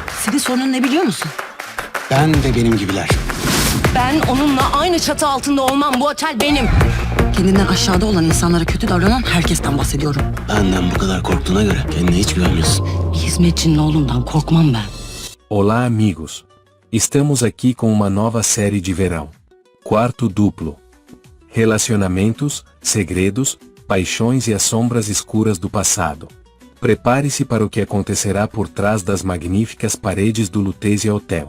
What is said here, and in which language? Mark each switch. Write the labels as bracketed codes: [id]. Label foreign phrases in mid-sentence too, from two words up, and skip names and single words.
[tr] Senin sorunun ne biliyor musun? Ben ve benim gibiler. Ben onunla aynı çatı altında olmam. Bu otel benim. Kendinden aşağıda olan insanlara kötü davranan herkesten bahsediyorum. Benden bu kadar korktuğuna göre kendine hiç güvenmiyorsun. Bir hizmetçinin oğlundan korkmam ben. [pt] Olá, amigos. Estamos aqui com uma nova série de verão. Quarto duplo. Relacionamentos, segredos, paixões e as sombras escuras do passado. Prepare-se para o que acontecerá por trás das magníficas paredes do Lutetia Hotel.